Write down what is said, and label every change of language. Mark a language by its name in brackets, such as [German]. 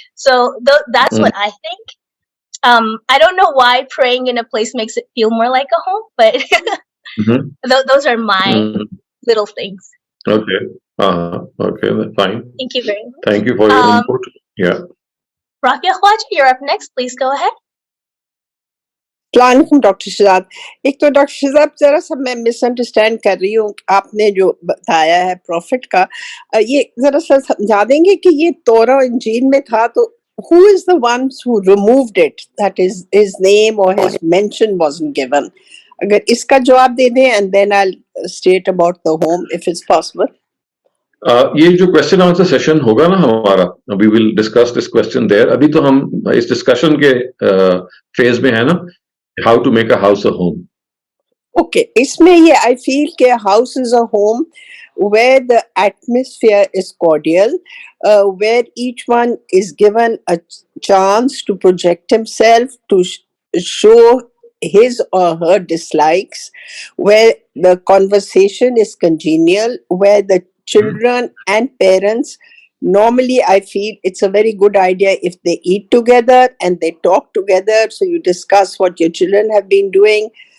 [English] So that's what I think. I don't know why praying in a place makes it feel more like a home, but those are my little things. Okay. Okay, fine. Thank you very much. Thank you for your input. Yeah. Rafia Khwaja, you're up next. Please go ahead. [Hindi] Doctor Shahzad, एक तो doctor Shahzad जरा सा मैं misunderstand कर रही हूँ, आपने जो बताया है प्रॉफिट का, ये जरा सा समझा देंगे कि ये तौरा और इंजील में था, तो [English] who is the ones who removed it, that is his name or his mention wasn't given? [Hindi] अगर इसका जवाब दे दें [English] and then I'll state about the home if it's possible. [Hindi] ये जो क्वेश्चन आंसर सेशन होगा ना हमारा, [English] We will discuss this question there. [Hindi] अभी तो हम इस डिस्कशन के फेज में है ना, [English] How to make a house a home. Okay, [Hindi] इसमें ये [English] I feel के house is a home where the atmosphere is cordial, where each one is given a chance to project himself, to show his or her dislikes, where the conversation is congenial, where the children and parents, normally I feel it's a very good idea if they eat together and they talk together, so you discuss what your children have been doing.